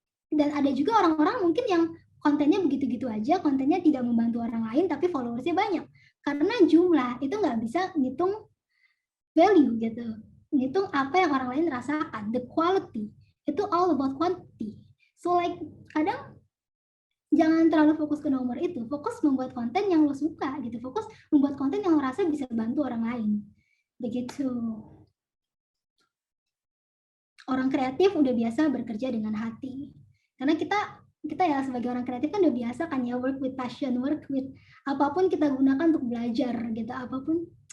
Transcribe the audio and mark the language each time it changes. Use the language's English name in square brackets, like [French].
[Indonesian] Dan ada juga orang-orang mungkin yang kontennya begitu-gitu aja, kontennya tidak membantu orang lain, tapi followersnya banyak. Karena jumlah itu nggak bisa ngitung value gitu. Ngitung apa yang orang lain rasakan. [English] The quality, [Indonesian] itu [English] all about quantity. So like, [Indonesian] kadang jangan terlalu fokus ke nomor itu. Fokus membuat konten yang lo suka gitu. Fokus membuat konten yang lo rasa bisa bantu orang lain. Begitu. Orang kreatif udah biasa bekerja dengan hati. Karena kita ya sebagai orang kreatif kan udah biasa kan ya, [English] work with passion, work with [Indonesian] apapun kita gunakan untuk belajar gitu, apapun.